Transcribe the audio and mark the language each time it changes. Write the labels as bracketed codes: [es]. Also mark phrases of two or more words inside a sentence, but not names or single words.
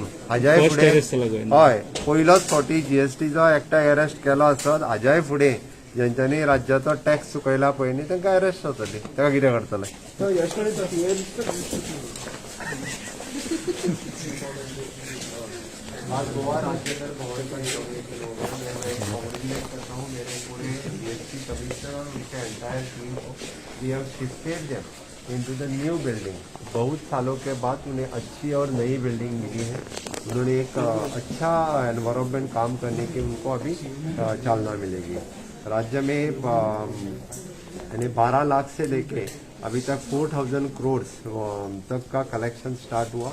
[kok] हाज्याय फुडें हय पयलोच फावटी जीएसटीचो एकठांय अरेस्ट केलो आसत. हाज्याय फुडें जेंच्यांनी राज्याचो टॅक्स चुकयला पळय न्ही तांकां अरेस्ट जातली. ताका कितें करतले. [hi] आज गोवा राज्य कर भवन का मेरे पूरे जीएसटी कमिश्नर और उनके [en] entire team [hi] को [en] we have shifted them into the new building. [hi] बहुत सालों के बाद उन्हें अच्छी और नई बिल्डिंग मिली है. उन्होंने एक अच्छा एनवायरनमेंट काम करने की उनको अभी चालना मिलेगी. राज्य में यानी 12 लाख से लेके अभी तक 4000 करोड़ तक का [en] collection start [hi] हुआ.